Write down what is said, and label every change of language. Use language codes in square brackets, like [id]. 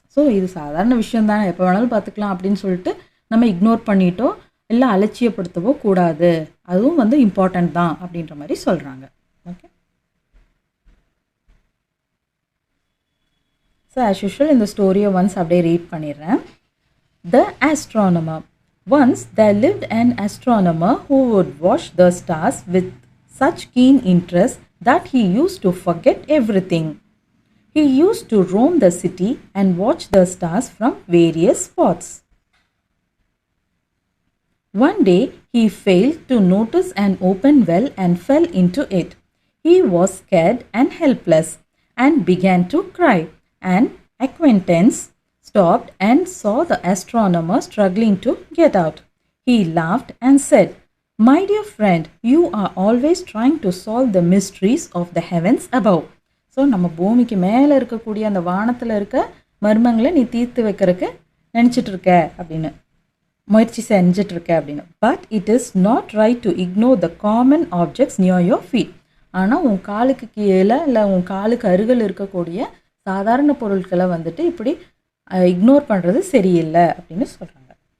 [ta] So இது சாதாரண விஷயம் தானே, எப்போ வேணாலும் பார்த்துக்கலாம் அப்படின்னு சொல்லிட்டு நம்ம இக்னோர் பண்ணிட்டோ இல்லை அலட்சியப்படுத்தவோ கூடாது, அதுவும் வந்து இம்பார்ட்டண்ட் தான் அப்படின்ற மாதிரி சொல்கிறாங்க. ஓகே, [en] so as usual [ta] இந்த ஸ்டோரியை ஒன்ஸ் அப்படியே ரீட் பண்ணிடுறேன். [en] The astronomer. Once there lived an astronomer who would watch the stars with such keen interest that he used to forget everything. He used to roam the city and watch the stars from various spots. One day he failed to notice an open well and fell into it. He was scared and helpless and began to cry. An acquaintance stopped and saw the astronomer struggling to get out. He laughed and said, "My dear friend, you are always trying to solve the mysteries of the heavens above." [ta] So நம்ம பூமிக்கு மேலே இருக்கக்கூடிய அந்த வானத்தில் இருக்க மர்மங்களை நீ தீர்த்து வைக்கிறதுக்கு நினச்சிட்ருக்க அப்படின்னு, முயற்சி செஞ்சிட்ருக்க அப்படின்னு. [en] But it is not right to ignore the common objects near your feet. [ta] ஆனால் உன் காலுக்கு கீழே இல்லை உன் காலுக்கு அருகில் இருக்கக்கூடிய சாதாரண பொருட்களை வந்துட்டு இப்படி இக்னோர் பண்ணுறது சரியில்லை அப்படின்னு சொல்கிறாங்க.